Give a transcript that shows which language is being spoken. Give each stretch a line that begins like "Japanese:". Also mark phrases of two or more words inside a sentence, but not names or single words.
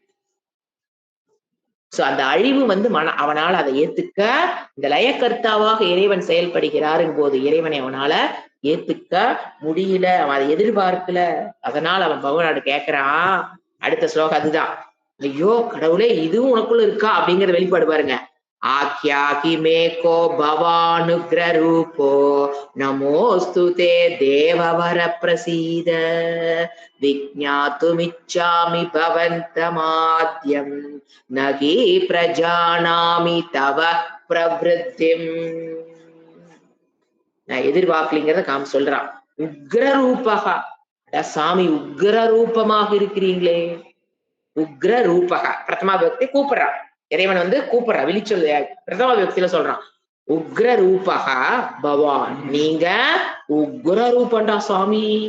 Tamil: சோ அந்த அழிவு வந்து அவனால அதை ஏத்துக்க, இந்த லயக்கர்த்தாவாக இறைவன் செயல்படுகிறாருங்க போது இறைவனை அவனால ஏத்துக்க முடியல, அவன் அதை எதிர்பார்க்கல. அதனால அவன் பகவானோட கேட்கிறான். அடுத்த ஸ்லோகம் அதுதான், ஐயோ கடவுளே இதுவும் உனக்குள்ள இருக்கா அப்படிங்கிற வெளிப்பாடு பாருங்க.
Sanskrit: आख्याहि मे को भवानुग्ररूपो नमोऽस्तु ते देववर प्रसीद विज्ञातुमिच्छामि भवन्तमाद्यं न हि प्रजानामि तव प्रवृत्तिम्
Tamil: நான் எதிர்பார்க்கலிங்கிறத காம சொல்றான்.
Sanskrit: उग्र रूपक,
Tamil: சாமி உக்ர ரூபமாக இருக்கிறீங்களே.
Sanskrit: उग्र रूपक
Tamil: பிரதமா விபக்தி கூப்பிடுறான். இறைவன் வந்து கூப்பிடுறான், விழிச்சொல் பிரதம விபக்தியில சொல்றான்.
Sanskrit: उग्र रूपक भवान्,
Tamil: நீங்க உக்ர ரூபண்டா சாமி.